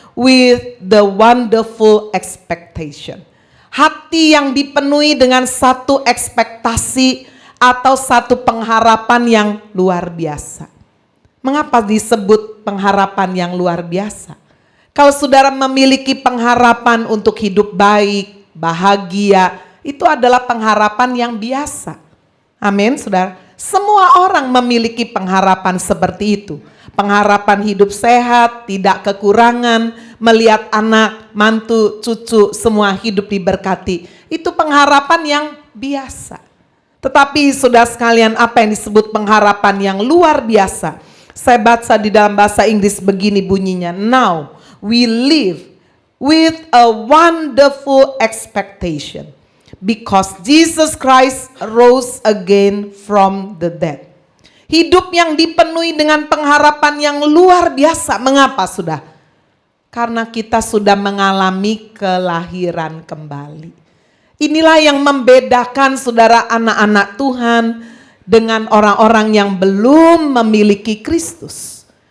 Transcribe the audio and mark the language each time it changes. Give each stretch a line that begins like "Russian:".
English: with the wonderful expectation.
Indonesian: Hati yang dipenuhi dengan satu ekspektasi atau satu pengharapan yang luar biasa. Mengapa disebut pengharapan yang luar biasa? Kalau saudara memiliki pengharapan untuk hidup baik, bahagia, itu adalah pengharapan yang biasa. Amin, saudara. Semua orang memiliki pengharapan seperti itu. Pengharapan hidup sehat, tidak kekurangan, melihat anak, mantu, cucu, semua hidup diberkati. Itu pengharapan yang biasa. Tetapi saudara sekalian, apa yang disebut pengharapan yang luar biasa? Saya baca di dalam bahasa Inggris begini bunyinya.
English: Now we live with a wonderful expectation because Jesus Christ rose again from the dead.
Indonesian: Hidup yang dipenuhi dengan pengharapan yang luar biasa. Mengapa sudah? Karena kita sudah mengalami kelahiran kembali. Inilah yang membedakan saudara anak-anak Tuhan dengan orang-orang yang belum memiliki Kristus.